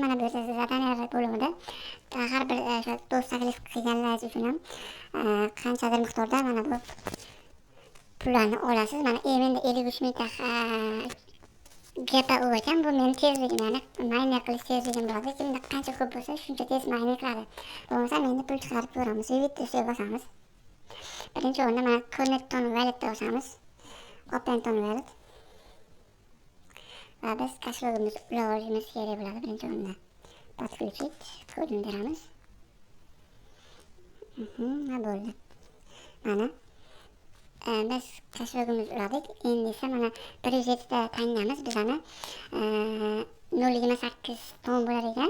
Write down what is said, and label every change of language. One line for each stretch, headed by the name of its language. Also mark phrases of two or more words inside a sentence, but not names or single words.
Uzbek: Mana bu yerda zadaniyalar bo'limida har bir do'st taklif qilganlaringiz uchun ham qanchadir miqdorda mana bu pullarni olasiz. Mana endi 53 ming ta GPU ekan. Bu meni tezligim, ya'ni miner qilish tezligim bo'ladi. Kimda qancha ko'p bo'lsa shuncha tez miner qiladi. Bo'lmasa endi pul chiqarib ko'ramiz. Vivitni bosamiz. Birinchi o'rinda mana
English: Connect on Wallet
Uzbek: bosamiz.
English: Open on Wallet.
Uzbek: Va biz kashrogimizni ulab olishimiz kerak bo'ladi birinchi o'rinda. Подключить kodini beramiz. Ha, bo'ldi. Mana biz qashog'imizni uladik. Endi esa mana 107 ta tangamiz bizani 0,28 ton bo'lar ekan.